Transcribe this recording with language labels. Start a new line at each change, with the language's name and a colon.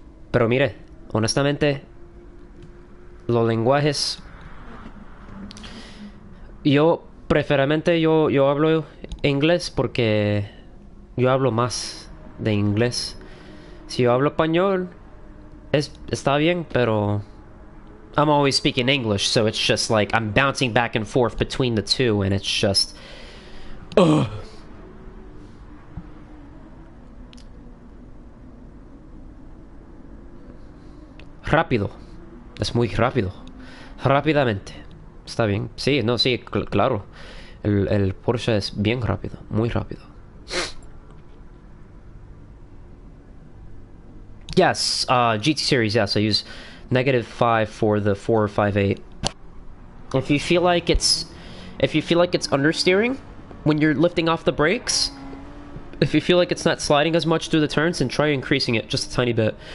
Spanish: Pero mire, honestamente, los lenguajes, yo preferentemente yo hablo inglés porque yo hablo más de inglés. Si yo hablo español, está bien, pero
English: I'm always speaking English, so it's just like I'm bouncing back and forth between the two, and it's just... Ugh.
Spanish: Rápido. Es muy rápido. Rápidamente. Está bien. Sí, no, sí, claro. El Porsche es bien rápido. Muy rápido.
English: Yes, GT Series, yes. I use -5 for the 458. If you feel like it's understeering when you're lifting off the brakes, if you feel like it's not sliding as much through the turns, then try increasing it just a tiny bit.